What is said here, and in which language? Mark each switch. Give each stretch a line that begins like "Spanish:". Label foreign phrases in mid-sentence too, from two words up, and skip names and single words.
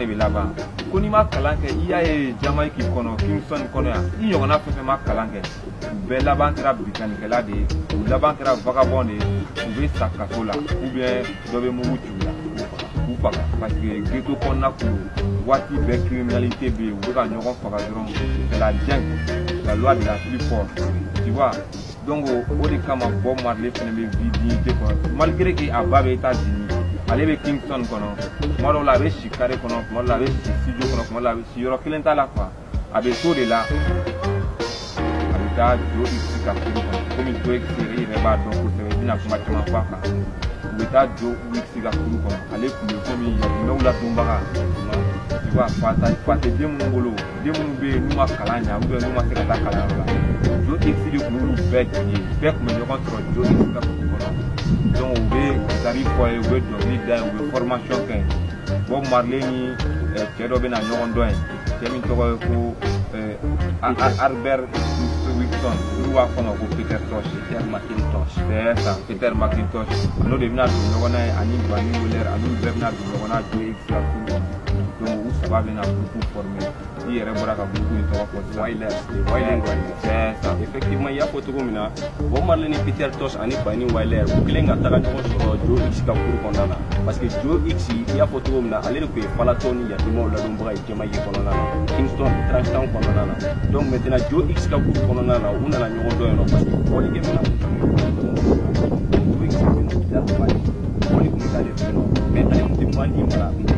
Bambara: bɛ laban ko n'i ma kalan kɛ i y'a ye Jamaïque kɔnɔ Kingston kɔnɔ yan i ɲɔgɔnna fɛn fɛn ma kalan kɛ u bɛɛ laban kɛra bitanikɛla de ye u laban kɛra vagabond de ye u bɛ sa kaso la
French: ou bien
Bambara: dɔ bɛ mugu ci u la k'u faga
French: parce que ghetto
Bambara: kɔnɔna kulu waati bɛɛ criminalité bɛ yen u bɛ ka ɲɔgɔn faga dɔrɔn
French: c'est la jungle la loi de la plus forte tu vois
Bambara: donc o de kama Bob Marley fɛnɛ bɛ dignité kɔnɔ
French: malgré que
Bambara: a ba bɛ États-Unis ale bɛ Kingston kɔnɔ tuma dɔw la a bɛ si carré kɔnɔ tuma dɔw la a bɛ si studio kɔnɔ tuma dɔw la a bɛ si yɔrɔ kelen t'a la quoi a bɛ to de la a bɛ taa Joe X ka furu kɔnɔ komi Joe X yɛrɛ b'a dɔn kosɛbɛ i bɛna kuma caman fɔ a kan u bɛ taa Joe X ka furu kɔnɔ ale tun bɛ komi yatimɛw ladonbaga
French: tu vois
Bambara: fa tɛ den minnu bolo den minnu bɛ yen n'u ma kalan ɲɛ
French: ou bien
Bambara: n'u ma se ka taa kalanyɔrɔ la Joe X de tun y'olu bɛɛ jigi bɛɛ tun bɛ ɲɔgɔn sɔrɔ Joe X ka furu kɔnɔ donc u bɛ tari fɔ ye u bɛ dɔnkili da ye u bɛ formation kɛ Bob Marley ni cɛ dɔ bɛ na ɲɔgɔn dɔn ye cɛ min tɔgɔ ye ko Albert Wilson n'u b'a fɔ ma ko Peter Tosh
French: c'est ça
Bambara: Peter McIntosh n'o de bɛna don ɲɔgɔn na ye ani Bunny Wailer ani olu bɛɛ bɛna don ɲɔgɔn na Joe X ka furu kɔnɔ donc u saba bɛna
French: groupe former
Bambara: i yɛrɛ bɔra ka groupe in tɔgɔ fɔ sisan
French: c'est ça
Bambara: effectivement i y'a fɔ cogo min na Bob Marley ni Peter Tosh ani Bunny Wailer u kelen ka taga ɲɔgɔn sɔrɔ Joe X ka furu kɔnɔna na
French: parce que
Bambara: Joe X i y'a fɔ cogo min na ale de tun ye falatɔ ni yatimɛw ladonbaga ye Jamaïque kɔnɔna na Kingston Trenchtown kɔnɔna na
French: donc maintenant
Bambara: Joe X ka furu kɔnɔna na u nana ɲɔgɔn dɔn yen nɔ
French: parce que
Bambara: bɔlikɛ mina Joe X bɔli tun bɛ k'ale fɛ yen nɔ mais ale tun tɛ bandi mara a tun tɛ